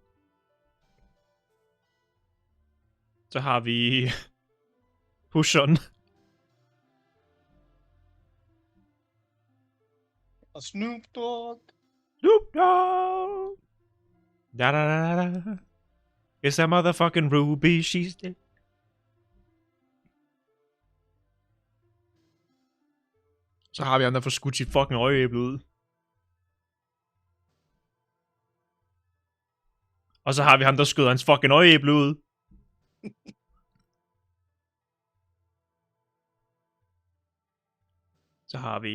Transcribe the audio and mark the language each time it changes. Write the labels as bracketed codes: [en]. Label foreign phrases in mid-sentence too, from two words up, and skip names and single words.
[da] Så har vi pusheren. Og Snoop Dogg. Snoop Dogg. Da da da da. [en] It's a motherfucking Ruby, she's dead. [da] Så har vi ham, der får skudt sit fucking øjeæble ud. Og så har vi ham, der skyder hans fucking øjeæble ud. Så har vi